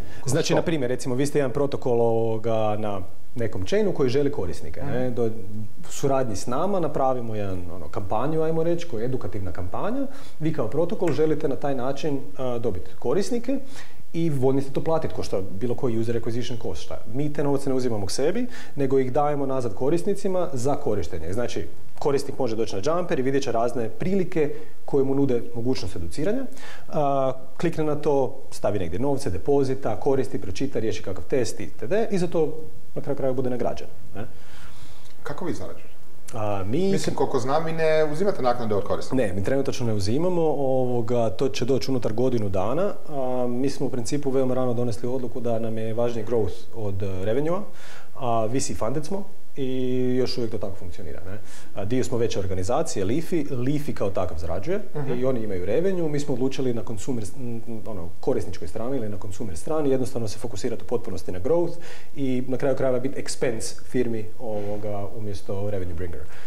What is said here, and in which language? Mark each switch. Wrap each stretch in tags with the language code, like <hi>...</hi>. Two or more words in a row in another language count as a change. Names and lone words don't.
<hr>Znači, na primjer, recimo, vi ste jedan protokol na nekom chainu koji želi korisnike. Do suradnji s nama napravimo jedan kampanju, ajmo reći, koja je edukativna kampanja. Vi kao protokol želite na taj način dobiti korisnike i voljni ste to platiti, ko što bilo koji</hr> <en>user acquisition cost.</en> <hr>Mi te novce ne uzimamo k sebi, nego ih dajemo nazad korisnicima za korištenje. Znači, korisnik može doći na Jumper i vidjet će razne prilike koje mu nude mogućnost educiranja. Klikne na to, stavi negdje novce, depozita, koristi, pročita, riješi kakav test itd. I za to na kraju krajeva bude nagrađen. Kako vi zarađujete? Mislim, koliko znam, vi ne uzimate naknade od korisnika. Ne, mi trenutačno ne uzimamo. To će doći unutar godinu dana. Mi smo u principu veoma rano donesli odluku da nam je važniji growth od revenue-a.</hr> <en>VC funded</en> <hr>smo i još uvijek to tako funkcionira. Dio smo veće organizacije, Leafy kao takav zarađuje i oni imaju revenue. Mi smo odlučili na korisničkoj strani ili na consumer strani jednostavno se fokusirati u potpunosti na growth i na kraju krajeva biti expense firmi umjesto</hr> <en>revenue bringer.</en>